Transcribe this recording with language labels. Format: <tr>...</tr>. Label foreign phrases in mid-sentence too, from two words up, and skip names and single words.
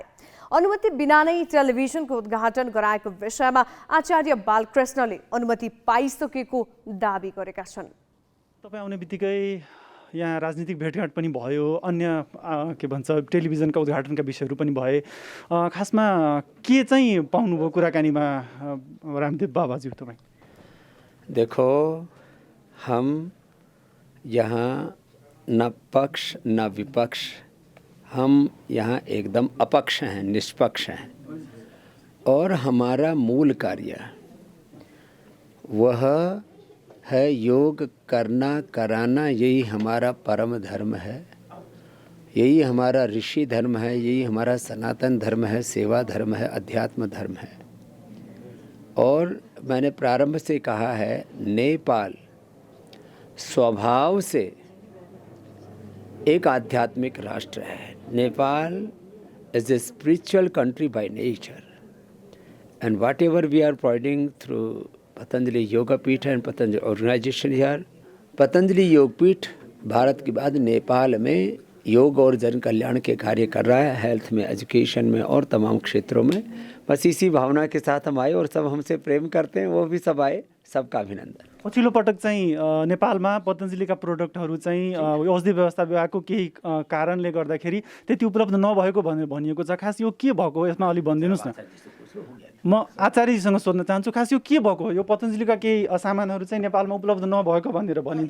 <ne>अनुमति बिना नै टेलिभिजनको उद्घाटन गराएको विषयमा आचार्य बालकृष्णले अनुमति पाइसकेको दाबी गरेका छन्। तपाईँ आउने बित्तिकै यहाँ राजनीतिक भेटघाट पनि भयो, अन्य के भन्छ टेलिभिजनका उद्घाटनका विषयहरू पनि भए। खासमा के चाहिँ पाउनुभयो कुराकानीमा रामदेव बाबाजी तपाईँ?</ne> <hi>देखो, हम यहाँ न पक्ष न विपक्ष, हम यहाँ एकदम अपक्ष हैं, निष्पक्ष हैं। और हमारा मूल कार्य वह है योग करना कराना, यही हमारा परम धर्म है, यही हमारा ऋषि धर्म है, यही हमारा सनातन धर्म है, सेवा धर्म है, अध्यात्म धर्म है। और मैंने प्रारंभ से कहा है, नेपाल स्वभाव से एक आध्यात्मिक राष्ट्र है।</hi> <en>Nepal is a spiritual country by nature, and whatever we are providing through Patanjali Yogpeeth and Patanjali organization here,</en> <hi>पतंजलि योगपीठ भारत के बाद नेपाल में योग और जन कल्याण के कार्य कर रहा है, हेल्थ में, एजुकेशन में और तमाम क्षेत्रों में। बस इसी भावना के साथ हम आए और सब हमसे प्रेम करते हैं, वो भी सब आए, सबका अभिनंदन।</hi> <ne>पछिल्लो पटक चाहिँ नेपालमा पतञ्जलिका प्रोडक्टहरू चाहिँ औषधि व्यवस्था विभागको केही कारणले गर्दाखेरि त्यति उपलब्ध नभएको भनेर भनिएको छ। खास यो के भएको हो यसमा अलि भनिदिनुहोस् न। म आचार्यजीसँग सोध्न चाहन्छु, खास यो के भएको हो? यो पतञ्जलिका केही सामानहरू चाहिँ नेपालमा उपलब्ध नभएको भनेर भनिन्छ।</ne>